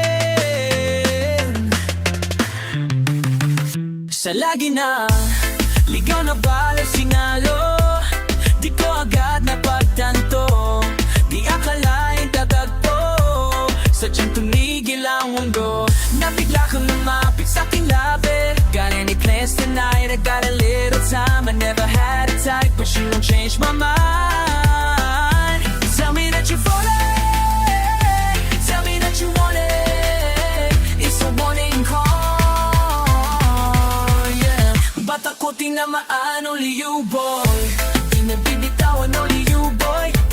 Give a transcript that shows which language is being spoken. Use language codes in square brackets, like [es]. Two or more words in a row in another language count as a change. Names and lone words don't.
[tl] Sa lagi na ligaw na balang sinalo, di ko agad napagtanto. Di akalain tatagpo, sadyang tumigil ang mundo. Nabigla kang lumapit sa aking labi. [en] Got any plans tonight? I got a little time. I never had it tight, but you don't change my mind. Tell me that you're falling, tell me that you want it. It's a warning call, yeah. [tl] Ba't ako tinamaan, [en] only you boy. [tl] Di na binitawan, [en] only you boy.